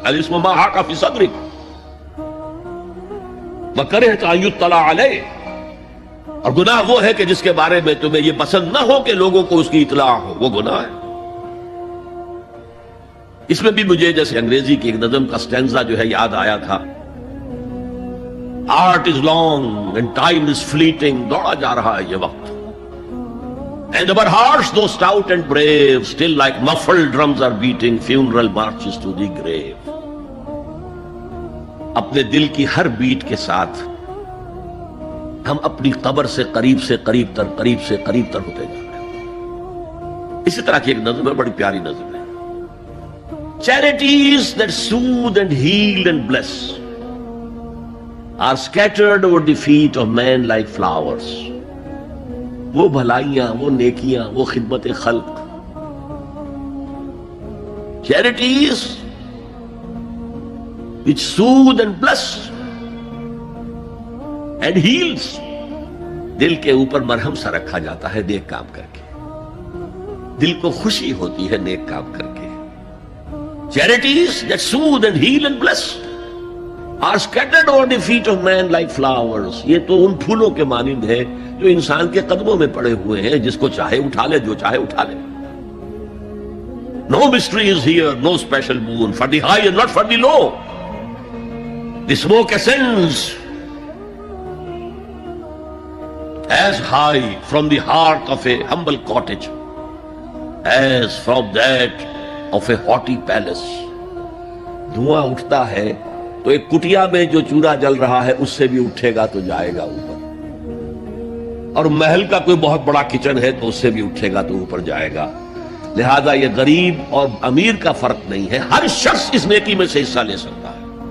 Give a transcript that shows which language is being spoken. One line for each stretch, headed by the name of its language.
Arabic: الاسم ما حاک فی صدرک وکرہت ان یطلع علیہ،
Urdu: اور گناہ وہ ہے کہ جس کے بارے میں تمہیں یہ پسند نہ ہو کہ لوگوں کو اس کی اطلاع ہو، وہ گناہ ہے. اس میں بھی مجھے جیسے انگریزی کی ایک نظم کا سٹینزا جو ہے یاد آیا تھا.
English: art is long and time is fleeting,
Urdu: دوڑا جا رہا ہے یہ وقت.
English: And our hearts, though stout and brave, still like muffled drums are beating funeral marches to the grave.
Urdu: اپنے دل کی ہر بیٹ کے ساتھ ہم اپنی قبر سے قریب سے قریب تر، قریب سے قریب تر ہوتے جا رہے ہیں. اسی طرح کی ایک نظم ہے، بڑی پیاری نظم ہے.
English: Charities that soothe and heal and bless are scattered over the feet of men like flowers.
Urdu: وہ بھلائیاں، وہ نیکیاں، وہ خدمت خلق،
English: charities which soothe and bless and heals،
Urdu: دل کے اوپر مرہم سا رکھا جاتا ہے نیک کام کر کے. دل کو خوشی ہوتی ہے نیک کام کر کے.
English: Charities that soothe and heal and bless are scattered over the feet of man like flowers.
Urdu: یہ تو ان پھولوں کے مانند ہے جو انسان کے قدموں میں پڑے ہوئے ہیں، جس کو چاہے اٹھا لے، جو چاہے اٹھا لے.
English: No mystery is here, no special moon for the high and not for the low. The smoke ascends as high from the heart of a humble cottage as from that of a haughty palace.
Urdu: دھواں اٹھتا ہے تو ایک کٹیا میں جو چورا جل رہا ہے اس سے بھی اٹھے گا تو جائے گا اوپر، اور محل کا کوئی بہت بڑا کچن ہے تو اس سے بھی اٹھے گا تو اوپر جائے گا. لہذا یہ غریب اور امیر کا فرق نہیں ہے، ہر شخص اس نیکی میں سے حصہ لے سکتا ہے.